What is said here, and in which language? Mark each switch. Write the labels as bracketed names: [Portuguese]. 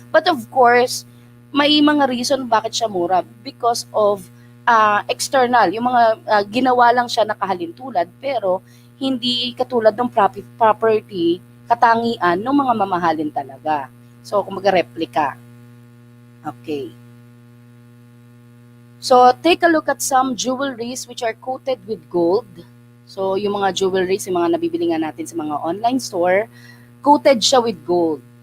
[English] But of course, may mga reason [Filipino] bakit siya mura [English] because of external. [Filipino] Yung mga ginawa lang siya nakahalintulad, pero hindi katulad ng property, katangian ng mga mamahalin talaga. So, kumbaga replica. Okay. [English] So, take a look at some jewelries which are coated with gold. [Filipino] So, yung mga jewelries, yung mga nabibili nga natin sa mga online store, coated siya with gold.